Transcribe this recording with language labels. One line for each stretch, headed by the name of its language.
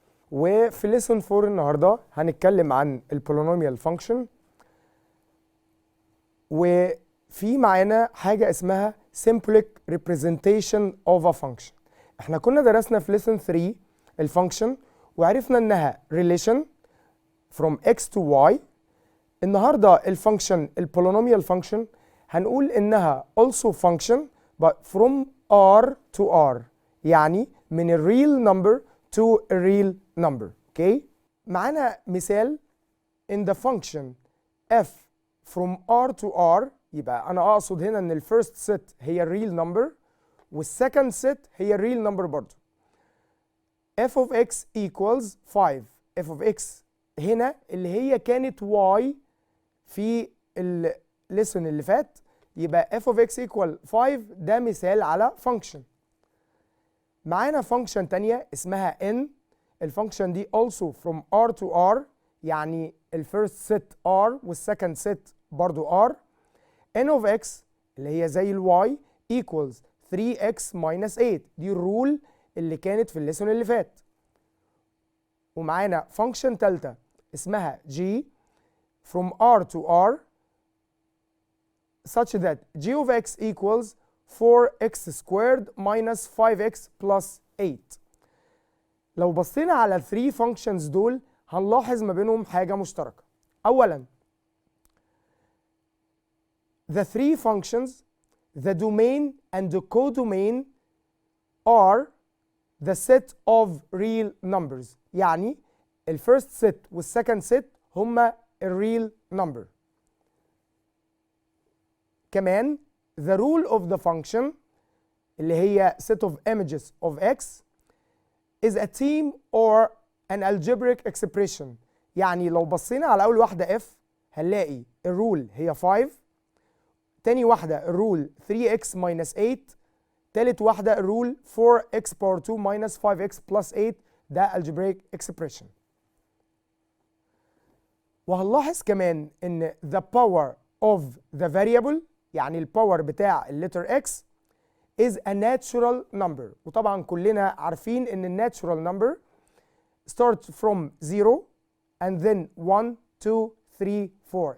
Arabic: وفي lesson 4 النهاردة هنتكلم عن البولينوميال فانكشن، وفي معانا حاجة اسمها symbolic
English: representation of a function.
Arabic: احنا كنا درسنا في lesson 3 الفانكشن وعرفنا انها
English: relation from x to y.
Arabic: النهاردة الفانكشن البولينوميال فانكشن هنقول انها
English: also function but from r to r، يعني من الريل number to a real number.
Arabic: اوكي، معانا مثال
English: in the function f from r to r.
Arabic: يبقى انا اقصد هنا ان الفيرست ست هي الريل نمبر والسكند ست هي الريل نمبر برضه.
English: f of x equals 5.
Arabic: f of x هنا اللي هي كانت y في الليسون اللي فات، يبقى
English: f of x equal 5
Arabic: ده مثال على فانكشن. معانا فانكشن تانية اسمها n. الفانكشن دي also from r to r، يعني الفيرست ست r والسكند ست برضو r.
English: n of x
Arabic: اللي هي زي الواي
English: equals 3x minus 8.
Arabic: دي الرول اللي كانت في الليسون اللي فات. ومعانا فانكشن تالتة اسمها
English: g from r to r such that g of x equals 4x squared minus 5x plus 8.
Arabic: لو بصينا على ال 3 functions دول هنلاحظ ما بينهم حاجة مشتركة. أولاً
English: the 3 functions, the domain and the codomain are the set of real numbers.
Arabic: يعني الفيرست ست والسكند ست هما الريل number.
English: كمان the rule of the function
Arabic: اللي هي
English: set of images of x is a team or an algebraic expression.
Arabic: يعني لو بصينا على أول واحدة f هنلاقي الرول هي 5، تاني واحدة الرول
English: 3x minus 8،
Arabic: تالت واحدة الرول
English: 4x power 2 minus 5x plus 8. ده algebraic expression.
Arabic: وهنلاحظ كمان ان
English: the power of the variable،
Arabic: يعني الباور بتاع اللتر
English: x is a natural number.
Arabic: وطبعا كلنا عارفين ان
English: natural number starts from 0 and then 1 2 3 4.